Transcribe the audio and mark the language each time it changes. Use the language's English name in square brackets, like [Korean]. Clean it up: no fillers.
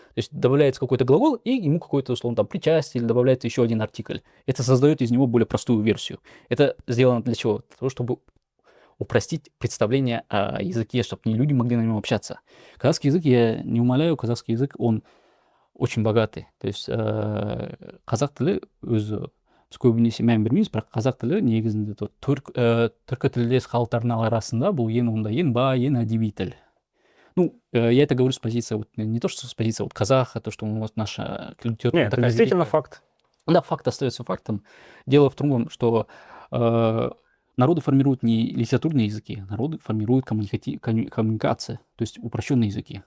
[Russian] То есть добавляется какой-то глагол, и ему какое-то, условно, там, причастие, или добавляется еще один артикль. Это создает из него более простую версию. Это сделано для чего? Для того, чтобы упростить представление о языке, чтобы не люди могли на нем общаться. Казахский язык, я не умаляю, казахский язык, он очень богатый. То есть [Kazakh] қазақ тілі өзі біз көбінесе мән бермейміз, бірақ қазақ тілі негізінде түркі тілдес халықтардың арасында бұл ең бай, ең әдеби тіл. [Russian] Ну, я это говорю с позиции, вот, не то, что с позиции вот казаха, то, что вот наша литература... Нет, это действительно факт. Да, факт остается фактом. Дело в том, что народы формируют не литературные языки, народы формируют коммуникации, то есть упрощенные языки.